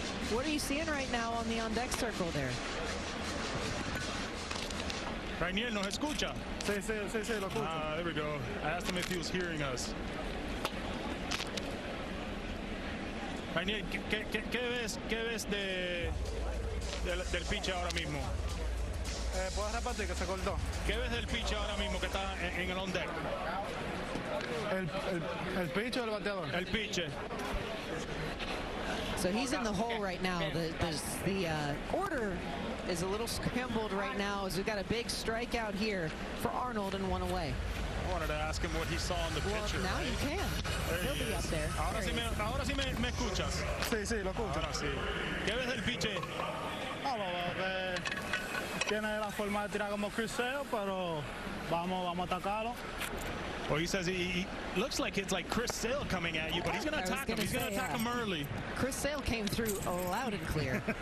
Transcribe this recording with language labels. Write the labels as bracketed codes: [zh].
[en] What are you seeing right now on the on-deck circle there? [es] Rainier nos escucha. Sí, lo escucho. [en] There we go. I asked him if he was hearing us. [es] Rainier, ¿qué ves del pitch ahora mismo? ¿Puedes repetir que se cortó? ¿Qué ves del pitch ahora mismo que está en el on-deck? ¿El pitch o el bateador? El pitch. [en] So he's in the hole right now. The order is a little scrambled right now as we've got a big strikeout here for Arnold and one away. I wanted to ask him what he saw on the pitcher. Now you can. He'll be up there. [es] Ahora sí me escuchas. Sí, lo escucho. Ahora sí. ¿Qué ves del pitch? Tiene la forma de tirar como Chris Sale, pero vamos a atacarlo. [en] Well, he says he looks like it's like Chris Sale coming at you, but he's going to attack him. He's going to attack him early. Chris Sale came through loud and clear.